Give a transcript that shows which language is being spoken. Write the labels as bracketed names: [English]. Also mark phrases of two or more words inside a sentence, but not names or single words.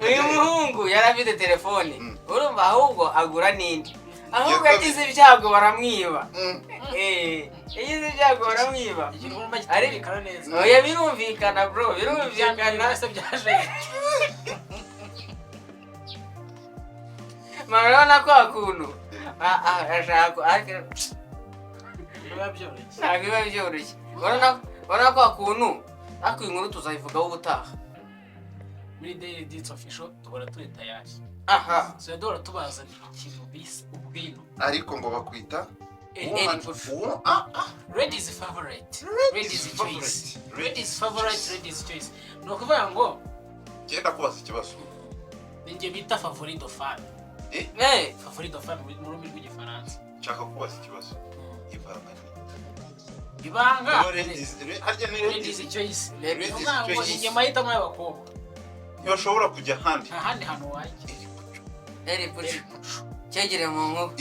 [Kinyarwanda] uyu muhungu yari afite telefone urumva ahubwo agura n'indi ahubwo yagize ibyago baramwiba yagize ibyago baramwiba oya birumvikana bro birumvikana marabona ko akuntu ashaka biba byoroshye urabona ko akuntu ariko inkuru tuzayivugaho ubutaha muri Daily Dits Official duhora turi tayari so duhora tubazanira ikintu bise ubwino ariko ngo bakwita [English] ladies favorite ladies choice ladies favorite ladies choice [Kinyarwanda] no kuvuga ngo genda kubaza ikibazo ninjye bita [English] favorite of fan favorite of fan [Kinyarwanda] mu rurimi rw'igifaransa nshaka kubaza ikibazo ibanga harya ni [English] ladies choice [Kinyarwanda] ninjye mahitamo y'abakobwa ntibashobora kujya ahandi hantu wajya cyegereye mu nkoko